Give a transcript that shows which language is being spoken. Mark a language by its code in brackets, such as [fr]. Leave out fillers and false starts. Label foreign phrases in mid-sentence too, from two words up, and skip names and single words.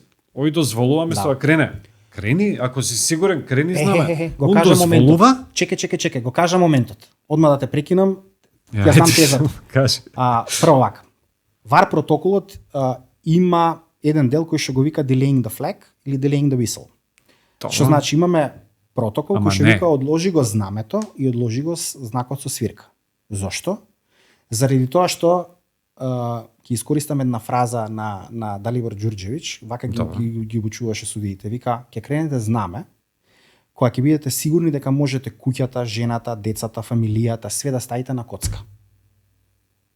[mk] Ој дозволува место да крене. Крени, ако си сигурен, крени знаме. Го кажа моментот. Чекај, го кажа моментот. Одма да те прекинам, ја знам тезата. Кажи. Прво вака. ВАР протоколот има еден дел кој што го вика [en] delaying the flag [mk] или [en] delaying the whistle. [mk] Што значи имаме протокол кој што вика одложи го знамето и одложи го знакот со свирка. Зошто? Заради тоа што ќе искористам една фраза на Далибор Ѓурѓевиќ, вака ги обучуваше судиите, вика ќе кренете знаме кога ќе бидете сигурни дека можете куќата, жената, децата, фамилијата, све да ставите на коцка.